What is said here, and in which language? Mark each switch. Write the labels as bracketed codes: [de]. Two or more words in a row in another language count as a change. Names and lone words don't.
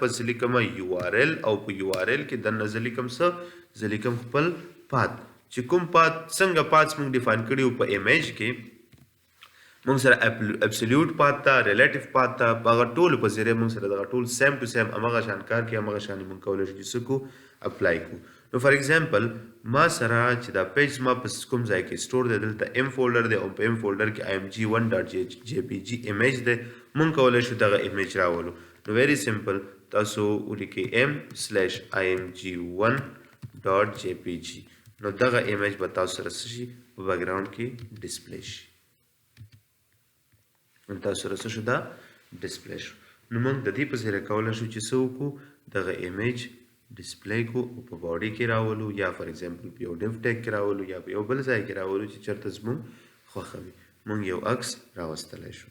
[ps] پس لیکم URL او په URL کې دننه زه لیکم څه زه لیکم خپل پات چې کوم پات څنګه پاتس موږ ډیفاین کړي په امیج کې موږ سره [en] absolute path [ps] ته [en] relative path [ps] ته په هغه ټولو په ذریعه موږ سره دغه ټول [en] same to same [ps] همغه شان کار کوي همغه شان موږ کولی شو چې څه کړو اپلای کړو نو [en] for example [ps] ما سره چې دا پیج ما په کوم ځای کې سټور دی دلته M فولډر دی او په M فولډر کې img1.jpg امیج دی موږ کولی شو دغه امیج راولو نو [en] very simple [ps] تاسو ولیکئ m/img1.jpg نو دغه امیج به تاسو سره څه شي په بیکګراؤنډ کې ډسپلی شي نو تاسو سره څه شو دا ډسپلی شو نو موږ د دې په ذریعه کولی شو چې څه وکړو دغه ایمیج ډسپلی کو او په باډي کې راولو یا [en] for example [ps] په یو [en] div tag [ps] کې راولو یا په یو بل ځای کې راولو چې چېرته زموږ خوښه وي موږ یو عکس راوستلی شو.